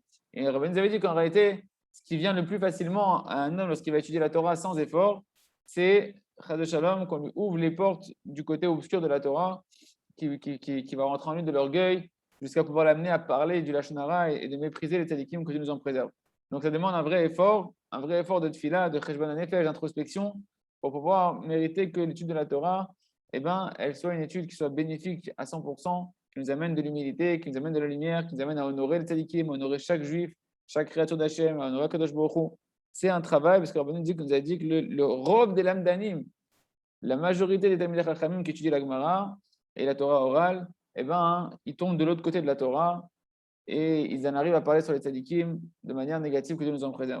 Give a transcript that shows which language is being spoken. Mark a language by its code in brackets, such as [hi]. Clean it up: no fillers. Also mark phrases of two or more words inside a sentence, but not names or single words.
[fr] Et Rabbi nous avait dit qu'en réalité, ce qui vient le plus facilement à un homme lorsqu'il va étudier la Torah sans effort, c'est [he] חס ושלום, [fr] qu'on lui ouvre les portes du côté obscur de la Torah, qui va rentrer en lui de l'orgueil, jusqu'à pouvoir l'amener à parler du [he] לשון הרע [fr] et de mépriser les tzadikim que Dieu nous en préserve. Donc ça demande un vrai effort de tefila, de [he] חשבון הנפש, [fr] d'introspection, pour pouvoir mériter que l'étude de la Torah, elle soit une étude qui soit bénéfique à 100%, qui nous amène de l'humilité, qui nous amène de la lumière, qui nous amène à honorer le tzadikim, à honorer chaque juif, chaque créature d'Hachem, à honorer [he] קדוש ברוך הוא. [fr] C'est un travail, parce que Rabbi nous a dit que le robe des lamdanim, la majorité des [he] תלמידי חכמים [fr] qui étudient la Gemara et la Torah orale, ils tombent de l'autre côté de la Torah et ils en arrivent à parler sur les tzadikim de manière négative, que Dieu nous en préserve.